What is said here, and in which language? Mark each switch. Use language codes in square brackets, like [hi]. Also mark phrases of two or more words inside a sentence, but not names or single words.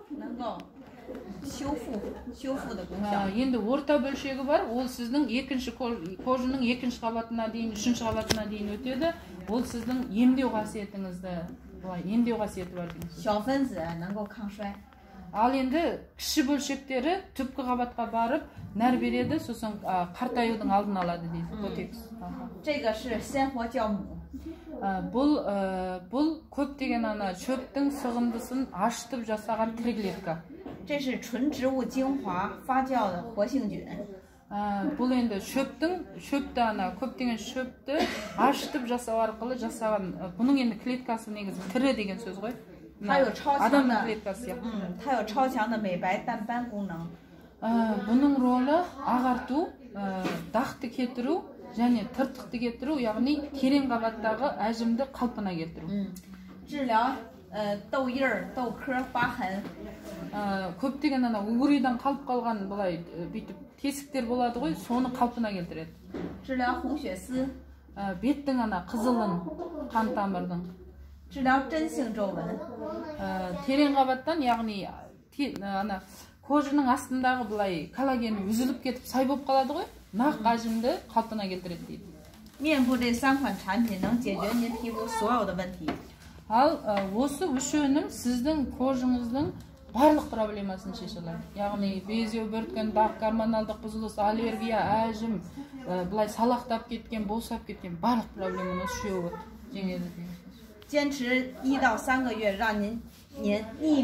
[zh] 能够修复的功效. [kk] Енді орта бөлшегі бар, ол сіздің кожаның екінші қабатына дейін, үшінші қабатына дейін өтеді. Ол сіздің емдеу қасиетіңізді, емдеу қасиеті бар дейміз. [zh] 小分子能够抗衰. [kk] Ал енді кіші бөлшектері түпкі қабатқа барып, нәр береді, сосын қартаюдың алдын алады дейді. Котекс. [zh] 这个是鲜活酵母. [kk] Бұл көптеген шөптің сығындысын ашытып жасаған тірек. [zh] 这是纯植物精华发酵的活性菌. [kk] Бұл енді көптеген шөпті ашытып жасау арқылы жасаған. Бұның енді клеткасы негізі тірі деген сөз ғой. [zh] 它有超强的 [kk] адамның клеткасы. [zh] 它有超强的美白淡斑功能. [kk] Бұның ролі ағарту, дақты кетіру және тыртықты кетіру, яғни терең қабаттағы әжімді қалпына келтіру. [zh] 治疗痘印儿、痘壳、疤痕. [kk] көптеген угрыйдан қалып қалған былай бүйтіп тесіктер болады ғой, соны қалпына келтіреді. [zh] 治疗红血丝. [kk] беттің қызылын, қан тамырдың. [zh] 治疗真性皱纹. [kk] терең қабаттан, яғни кожаның астындағы былай коллаген үзіліп кетіп сай болып қалады ғой, нақ әжімді қалпына келтіреді дейді. [zh] 面部这3款产品能解决您皮肤所有的问题. [kk] Ал осы үш өнім сіздің кожыңыздың барлық проблемасын шеше алады. Яғни безеу, бөрткен, дақ, гормоналдық бұзылыс, аллергия, әжім, былай салақтап кеткен, босап кеткен барлық проблеманы үшеуі жеңеді. [zh] 坚持1到3个月，让您